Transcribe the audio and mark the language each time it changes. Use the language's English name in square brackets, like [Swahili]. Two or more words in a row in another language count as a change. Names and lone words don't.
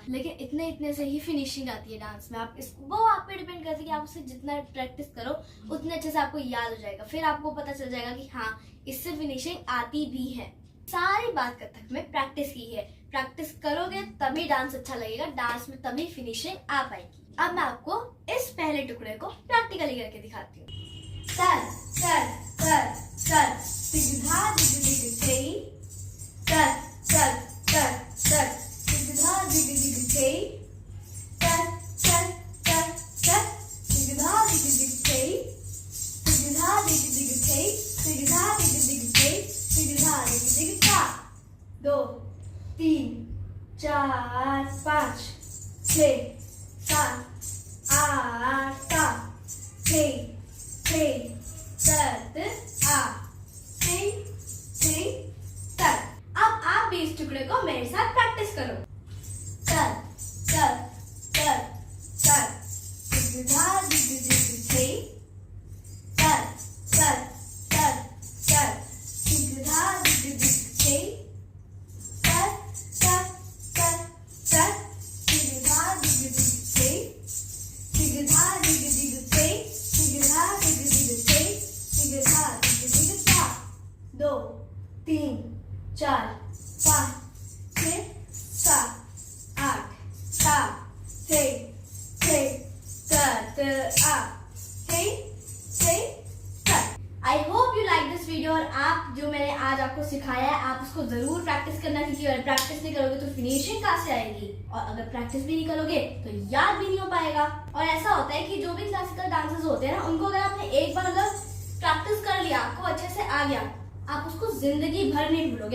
[Hindi] लेकिन इतने से ही फिनिशिंग आती है डांस में। आप वो आप पे डिपेंड करती है कि आप उससे जितना प्रैक्टिस करो उतने अच्छे से आपको याद हो जाएगा, फिर आपको पता चल जाएगा कि हाँ, इससे फिनिशिंग आती भी है। सारी बात कथक में प्रैक्टिस की है, प्रैक्टिस करोगे तभी डांस अच्छा लगेगा, डांस में तभी फिनिशिंग आ पाएगी। अब मैं आपको इस पहले टुकड़े को प्रैक्टिकली करके दिखाती हूँ। तर तर तर तर, दिगधा दिग दिग थे, तर तर तर तर, दिगधा दिग दिग थे, तर तर तर तर, दिगधा दिग दिग थे, दिगधा दिग दिग थे, दिगधा दिग दिग थे, दिगधा दिग दिग था। 2 3 4 5 6 7 8 6 6 7 8 6 6 7। अब आप भी इस टुकड़े को मेरे साथ प्रैक्टिस करो। तर तर तर तर, दिगधा दिग दिग थे, तर तर तर तर, दिगधा दिग दिग थे, तर तर तर तर, दिगधा दिग दिग थे, दिगधा दिग दिग थे, दिगधा दिग दिग थे, दिगधा दिग दिग था। 2 3 4 5 6 7 8 6 6 7 8 6 7। [English] I hope you like this video, [Hindi] और आप जो मैंने आज आपको सिखाया है आप उसको जरूर प्रैक्टिस करना, क्योंकि अगर प्रैक्टिस नहीं करोगे तो फिनिशिंग कहाँ से आएगी, और अगर प्रैक्टिस भी नहीं करोगे तो याद भी नहीं हो पाएगा। और ऐसा होता है कि जो भी [English] classical dances [Hindi] होते हैं ना, उनको अगर आपने एक बार अगर प्रैक्टिस कर लिया, आपको अच्छे से आ गया, आप उसको जिंदगी भर नहीं भूलोगे।